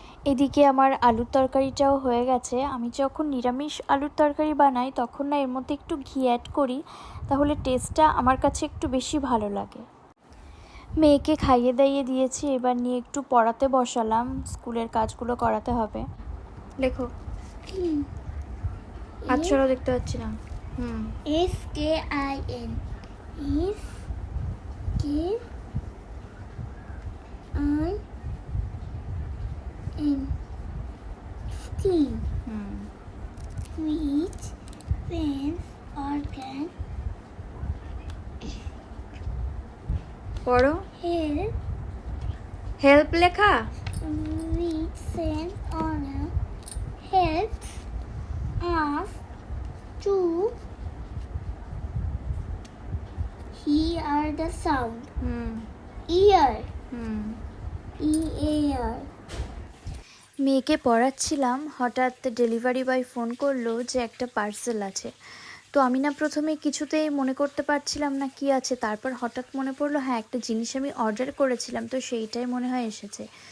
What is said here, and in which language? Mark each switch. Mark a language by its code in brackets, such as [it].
[bn] এদিকে আমার আলুর তরকারিটাও হয়ে গেছে। আমি যখন নিরামিষ আলুর তরকারি বানাই তখন না এর মধ্যে একটু ঘি অ্যাড করি, তাহলে টেস্টটা আমার কাছে একটু বেশি ভালো লাগে। মেয়েকে খাইয়ে দাইয়ে দিয়েছি, এবার নিয়ে একটু পড়াতে বসালাম, স্কুলের কাজগুলো করাতে হবে। লেখো। আচ্ছারাও দেখতে পাচ্ছি না। [en] SKIN is K I N skin, which sense organ [bn] পড়ো। [en] help [bn] হেল্প লেখা। [en] which sense organ helps us to hear the sound. Ear. E-A-R. [bn] মেয়েকে পড়াচ্ছিলাম, হঠাৎ ডেলিভারি বয় ফোন করলো যে একটা পার্সেল আছে। তো আমি না প্রথমে কিছুতেই মনে করতে পারছিলাম না কি আছে, তারপর হঠাৎ মনে পড়লো হ্যাঁ একটা জিনিস আমি অর্ডার করেছিলাম, তো সেইটাই মনে হয় এসেছে।